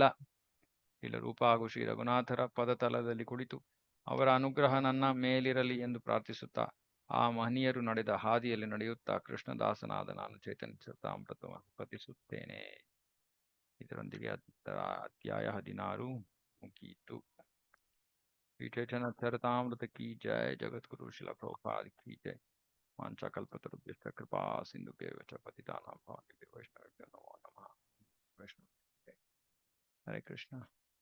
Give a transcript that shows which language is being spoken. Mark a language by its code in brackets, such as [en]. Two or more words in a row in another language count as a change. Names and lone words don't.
[kn] ರೂಪ ಹಾಗೂ ಶ್ರೀ ರಘುನಾಥರ ಪದತಲದಲ್ಲಿ ಕುಳಿತು ಅವರ ಅನುಗ್ರಹ ನನ್ನ ಮೇಲಿರಲಿ ಎಂದು ಪ್ರಾರ್ಥಿಸುತ್ತಾ ಆ ಮಹನೀಯರು ನಡೆದ ಹಾದಿಯಲ್ಲಿ ನಡೆಯುತ್ತಾ ಕೃಷ್ಣದಾಸನಾದ ನಾನು ಚೈತನ್ಯ ಚರಿತಾಮೃತವನ್ನು ಪಠಿಸುತ್ತೇನೆ. ಇದರೊಂದಿಗೆ ಅಧ್ಯಾಯ 16 ಮುಗಿಯಿತು. [hi] श्री चैतन्य चरितामृत की जय. जगद्गुरु शिल प्रभुपाद की जय. [sa] ವಾಂಛಾಕಲ್ಪತರುಭ್ಯಶ್ಚ ಕೃಪಾ ಸಿಂಧುಭ್ಯೋ ಚ ಪತಿತಾನಾಂ ಪಾವನೇಭ್ಯೋ ವೈಷ್ಣವೇಭ್ಯೋ ನಮೋ ನಮಃ. ಹರೇ ಕೃಷ್ಣ.